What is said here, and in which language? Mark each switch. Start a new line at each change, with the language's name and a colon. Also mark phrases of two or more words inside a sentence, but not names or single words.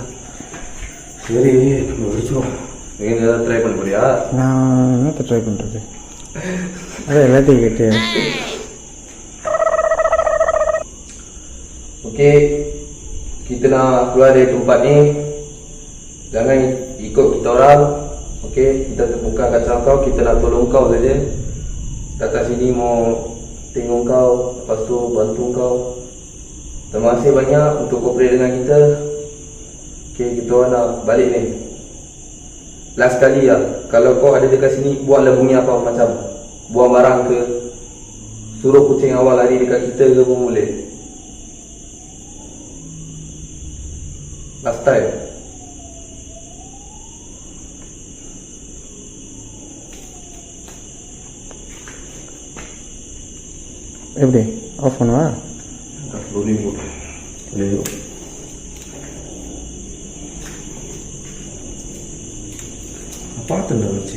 Tamil: சரி நம்ம வச்சிருவோம். நீங்கள் ஏதாவது ட்ரை பண்ண போறியா? நான் என்னத்தை ட்ரை பண்ணுறது? அதான் எல்லாத்தையும் கேட்டு.
Malay: Okey, kita nak keluar dari tempat ni. Jangan ikut kita orang. Okey, kita bukan kacau kau, kita nak tolong kau saja. Datang sini mau tengok kau, lepas tu bantu kau. Terima kasih banyak untuk cooperate dengan kita. Okey, kita orang nak balik ni. Last kali lah, kalau kau ada dekat sini, buatlah bunyi apa macam buang barang ke, suruh kucing awal lari dekat kita ke pun boleh.
English: Last time.
Tamil: எப்படி ஆஃப் பண்ணுவா? Rolling போட்டு இல்லையோ பார்த்துட்டு வச்சு